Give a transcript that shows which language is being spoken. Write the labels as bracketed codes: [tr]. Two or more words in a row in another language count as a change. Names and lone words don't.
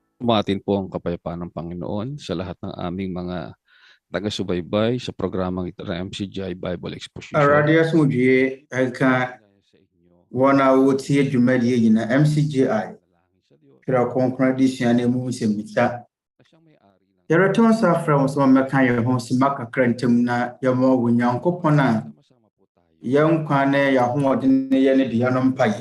[tl] Bumatin po ang kapayapaan ng Panginoon sa lahat ng aming mga taga-subaybay sa programang ito ng MCGI Bible Exposition. [ak] Awurade asomdwie ɛka wɔn a wɔtie dwumadie nyinaa MCGI Twerɛ Kronkron Adesua na mu nsɛmmisa. Yɛretɔn nsa afrɛ wo sɛ wɔmmɛka yɛn ho sima kakra ntam na yɛma wo Nyankopɔn a yɛn nkwa ne yɛahoɔden ne yɛ ne de yɛno mpaeɛ.